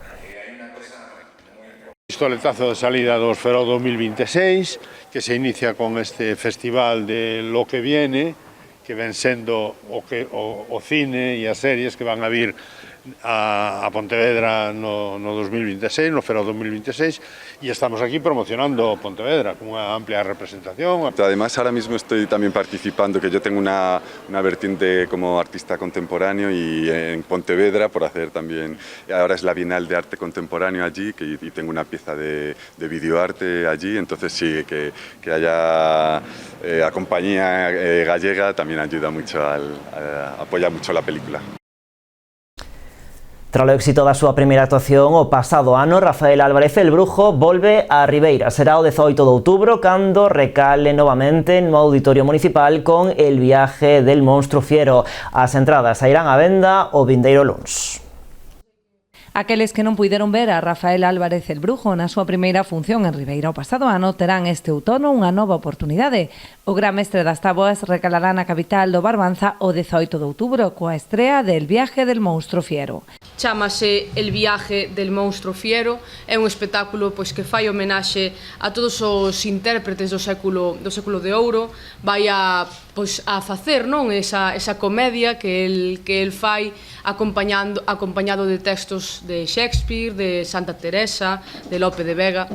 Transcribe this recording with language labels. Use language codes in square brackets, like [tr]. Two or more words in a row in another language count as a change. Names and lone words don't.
[es] Pistoletazo de salida dos Feroz 2026, que se inicia con este festival de Lo que viene, [gl] que ven sendo o cine e as series que van a vir a Pontevedra no 2026, no Feroz 2026, [es] y estamos aquí promocionando Pontevedra con una amplia representación. Además, ahora mismo estoy también participando, que yo tengo una vertiente como artista contemporáneo y en Pontevedra por hacer también, ahora es la Bienal de Arte Contemporáneo allí y tengo una pieza de videoarte allí, entonces sí, que haya a compañía gallega también ayuda mucho, apoya mucho la película. [gl] Tras o éxito da súa primeira actuación o pasado ano, Rafael Álvarez el Brujo volve a Ribeira. Será o 18 de outubro cando recale novamente no Auditorio Municipal con El viaje del monstruo fiero. As entradas sairán á venda o vindeiro luns. Aqueles que non puideron ver a Rafael Álvarez el Brujo na súa primeira función en Ribeira o pasado ano terán este outono unha nova oportunidade. O gran mestre das táboas recalará na capital do Barbanza o 18 de outubro coa estrea del Viaje del monstruo fiero. Chámase El viaje del monstruo fiero, é un espectáculo pois que fai homenaxe a todos os intérpretes do século de ouro, vai a facer, non, esa comedia que el fai acompañado de textos de Shakespeare, de Santa Teresa, de Lope de Vega.